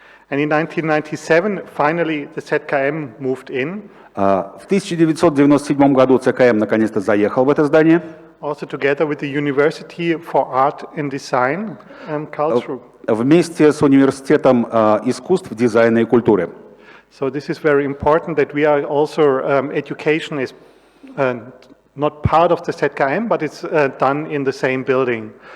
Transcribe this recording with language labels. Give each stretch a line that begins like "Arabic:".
English: And in 1997, finally, the ZKM moved in.
Russian: В 1997 году ЦКМ наконец-то заехал в это здание.
English: Also together with the University for Art and Design, Karlsruhe.
Russian: Вместе с Университетом искусств, дизайна и культуры.
English: So this is very important that we are also, education is not part of the ZKM, but it's done in the same building.